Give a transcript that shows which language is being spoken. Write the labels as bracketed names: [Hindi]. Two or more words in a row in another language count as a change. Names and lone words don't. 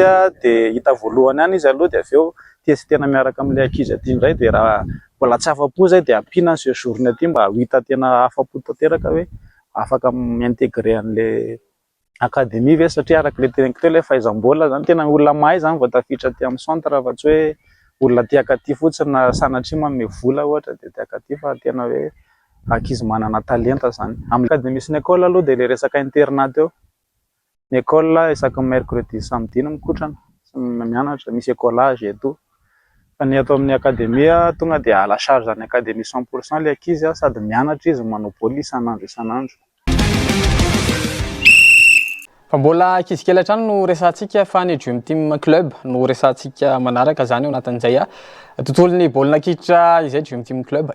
[Malagasy] dia hita voalohany ihany izy aloha dia avy eo tena miaraka amin'le ankizy aty indray dia raha mbola tsy afa-po zay dia ampiana ny séjourny aty mba ho hita tena afa-po tanteraka hoe afaka miintégré an'le akademia ve satria araka le teneniko teo le fahaizam-baolina zany tena olona mahay zany vao tafiditra aty amin'ny centre fa tsy hoe olona tiaka aty fotsiny na sanatria manome vola ohatra dia tiaka aty fa tena hoe ankizy manana talenta zany. Amin'ny akademia sy ny école aloha dia le resaka internat teo. Ny école isaky [French] mercredi samedi [Malagasy] no mikotrana sy mianatra misy écolage eto. Fa ny ato amin'ny akademia tonga dia [French] à la charge [Malagasy] ny akademia 100% le ankizy sady mianatra izy manao baolina isan'andro. Fa mbola ankizy kely hatrany no resantsika fa ny Dream Team Club no resantsika manaraka zany ao anatin'izay tontolon'ny baolina kitra izay Dream Team Club.